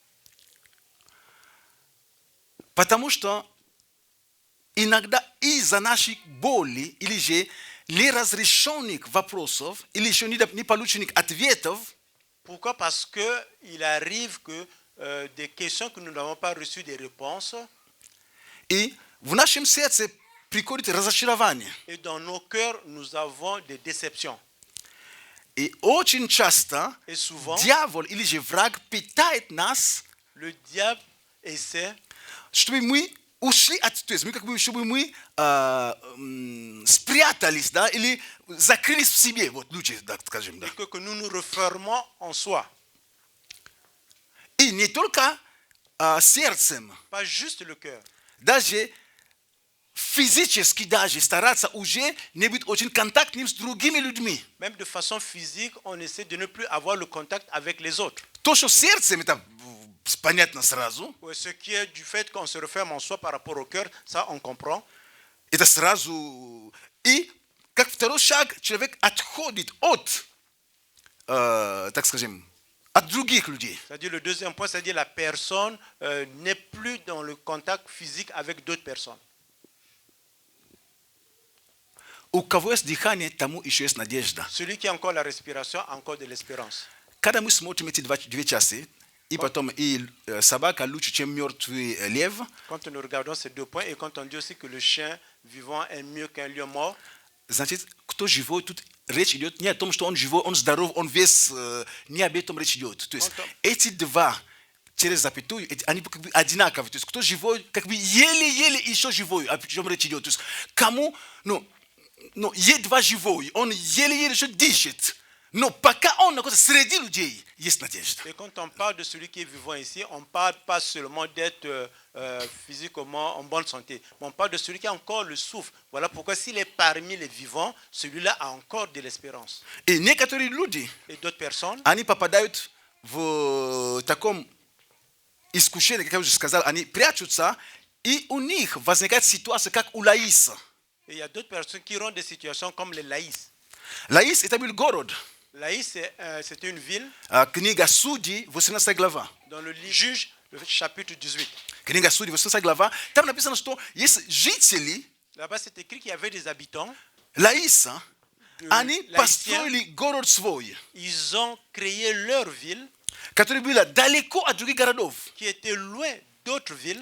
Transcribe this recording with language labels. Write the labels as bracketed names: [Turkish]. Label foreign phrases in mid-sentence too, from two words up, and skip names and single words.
[Russian] Потому что иногда из-за наших болей или же неразрешенных вопросов или еще не полученных ответов [French] Pourquoi? Parce qu'il arrive que des questions que nous n'avons pas reçues des réponses, [Russian] и в нашем сердце приходит разочарование. [French] et dans nos cœurs, nous avons des déceptions. [Russian] И очень часто [French] Et souvent, [Russian] дьявол или же враг питает нас, [French] le diable essaie [Russian] чтобы мы ушли от, то есть мы как бы, чтобы мы спрятались, да, или закрылись в себе, вот лучше так скажем, да. [French] que nous nous refermons en soi. [Russian] И не только сердцем, [French] Pas juste le cœur. [Russian] даже физически даже стараться уже не быть очень контактным с другими людьми. [French] Même de façon physique, on essaie de ne plus avoir le contact avec les autres. [Russian] То, что сердцем, это понятно сразу, [French] Ouais, ce qui est du fait qu'on se referme en soi par rapport au cœur, ça on comprend. [Russian] это сразу. И как второй шаг, человек отходит от, так скажем, от других людей. [French] C'est-à-dire le deuxième point, c'est-à-dire la personne n'est plus dans le contact physique avec d'autres personnes. [Russian] У кого есть дыхание, тому еще есть надежда. [French] Celui qui a encore la respiration a encore de l'espérance. [Russian] Когда мы смотрим эти две части, и потом и собака лучше, чем мертвый лев, [French] Quand nous regardons ces deux points et quand on dit aussi que le chien vivant est mieux qu'un lion mort, [Russian] значит, кто живой, тут речь идет не о том, что он живой, он здоров, он весь, не об этом речь идет. То есть эти два через запятую, они как бы одинаковые. То есть кто живой, как бы еле-еле еще живой, о чем речь идет. То есть кому, едва живой, он еле-еле еще дышит. Но пока он находится среди людей, есть надежда. [French] et quand on parle de celui qui est vivant ici, on ne parle pas seulement d'être physiquement en bonne santé, mais on parle de celui qui a encore le souffle. Voilà pourquoi s'il est parmi les vivants, celui-là a encore de l'espérance. [Russian] И некоторые люди, [French] Et d'autres personnes, [Russian] они попадают в таком искушении, как я уже сказал, они прячутся, и у них возникает ситуация, как у Лаиса. [French] et il y a d'autres personnes qui auront des situations comme les Laïs. [Russian] Лаис – это был город. [French] Laïs, c'était une ville [Russian] Книга Судей, 18 глава. [French] dans le livre Juge, le chapitre 18. [Russian] Книга Судей, 18 глава. Там написано, что есть жители [French] Là-bas, c'est écrit qu'il y avait des habitants. [Russian] Лаиса, они Лаисия. построили город свой, [French] Ils ont créé leur ville [Russian] который был далеко от других городов. [French] qui était loin d'autres villes.